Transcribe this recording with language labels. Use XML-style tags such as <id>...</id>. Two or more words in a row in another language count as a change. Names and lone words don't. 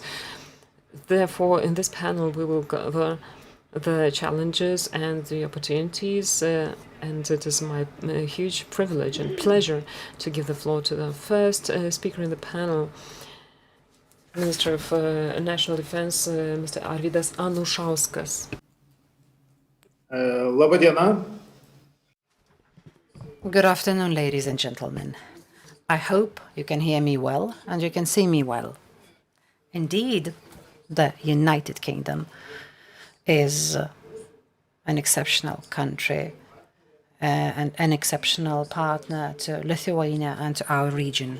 <en>Therefore, in this panel, we will cover the challenges and the opportunities, and it is my huge privilege and pleasure to give the floor to the first speaker in the panel, Minister of National Defense, Mr. Arvydas Anušauskas.</en> <lt>Laba diena.</lt> <en>Good afternoon, ladies and gentlemen. I hope you can hear me well and you can see me well. Indeed, the United Kingdom is an exceptional country and an exceptional partner to Lithuania and to our region.</en>